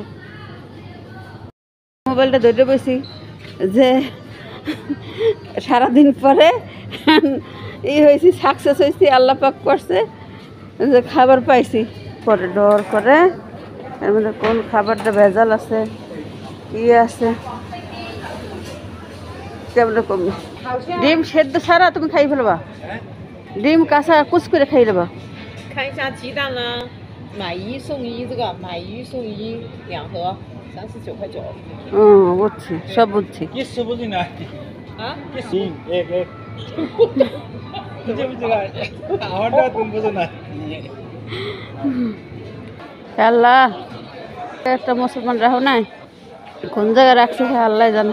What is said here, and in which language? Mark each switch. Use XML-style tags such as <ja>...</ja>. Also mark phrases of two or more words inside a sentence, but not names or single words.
<bn>মোবাইলটা ধরে বসি যে সারাদিন পরে হয়েছি, সাকসেস হয়েছি, আল্লাহ পাক করছে যে খাবার পাইছি। পরে ডর করে এর মধ্যে কোন খাবারটা ভেজাল আছে, কি আছে কেমন কম। ডিম সেদ্ধ ছাড়া তুমি খাই ফেলবা, ডিম কাঁচা কুচ করে খাই দেবা।</bn> <zh>看一下鸡蛋呢，买一送一，这个买一送一2盒，39.9。</zh> <bn>বুঝছি, সব বুঝছি। কিছু বুঝি না 啊？ কিছু বুঝি না, আমারটা তুমি বুঝো না। আল্লাহ একটা মুসলমান রাখো নাই, কোন জায়গায় রাখছে আল্লাহ জানে।</bn>